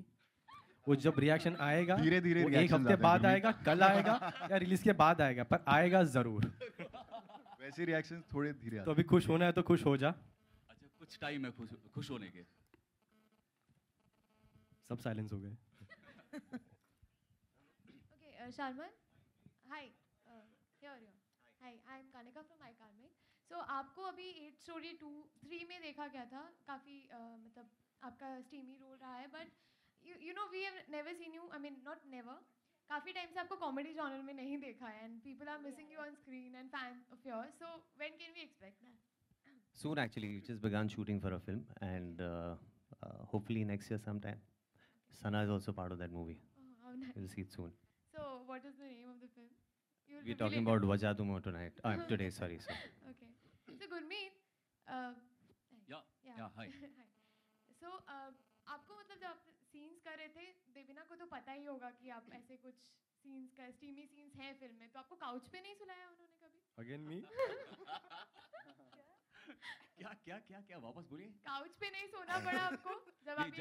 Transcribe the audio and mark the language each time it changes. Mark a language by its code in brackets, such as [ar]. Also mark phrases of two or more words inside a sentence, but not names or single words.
[hi] वो जब रिएक्शन आएगा धीरे-धीरे वो एक हफ्ते बाद आएगा, कल आएगा या रिलीज के बाद आएगा, पर आएगा जरूर. वैसे रिएक्शंस थोड़े धीरे आते तो अभी खुश होना है तो खुश हो जा. अच्छा, कुछ टाइम है खुश होने के. सब साइलेंस हो गए. [en] Okay, Sharman, hi. Here. Hi, I am Kanika from iCarmic. [hi] So आपको अभी 8 Story 2, 3 में देखा गया था, काफ़ी मतलब आपका [en] steamy role [hi] रहा है, बट [en] you know we have never seen you, I mean not never, [hi] काफ़ी टाइम से आपको [en] comedy genre [hi] में नहीं देखा है, [en] and people are missing you on screen and fans of yours. So when can we expect that? Soon actually, we just begun shooting for a film, and hopefully next year sometime. Sana is also part of that movie. Oh, how nice. We'll see it soon. So what is the name of the film? You'll We're reveal talking it. about Vajadumo tonight. Today, sorry. Okay. So Gurmeet, Yeah, hi. [hi] So आपको मतलब जब आप सीन्स कर रहे थे, देवीना को तो पता ही होगा कि आप ऐसे कुछ सीन्स का [en] steamy scenes [hi] हैं फिल्म में, तो आपको काउच पे नहीं सुलाया उन्होंने कभी? [en] again me [hi] क्या वापस बोलिए। काउच पे नहीं सोना पड़ा आपको जब आप ये